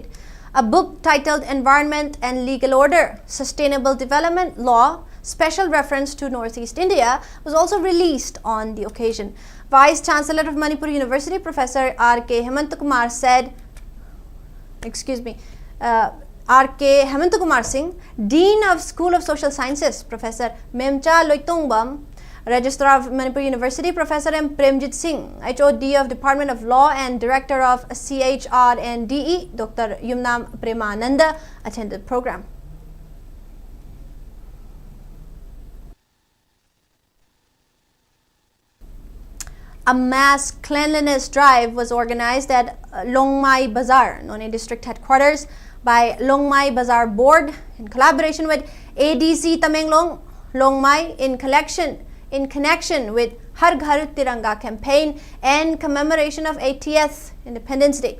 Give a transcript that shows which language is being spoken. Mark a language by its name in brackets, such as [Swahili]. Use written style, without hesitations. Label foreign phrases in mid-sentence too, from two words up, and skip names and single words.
[English] A book titled Environment and Legal Order, Sustainable Development Law, special reference to Northeast India, was also released on the occasion. Vice Chancellor of Manipur University, Professor R.K. Hemantakumar said, R.K. Hemantakumar Singh, Dean of School of Social Sciences, Professor Memcha Loitongbam, Registrar of Manipur University, Professor M. Premjit Singh, HOD of Department of Law and Director of CHR and DE, Dr. Yumnam Premananda, attended the program. A mass cleanliness drive was organized at Longmai Bazaar, Noni District Headquarters, by Longmai Bazaar Board in collaboration with ADC Tamenglong Longmai in connection with Har Ghar Tiranga campaign and commemoration of 80th Independence Day.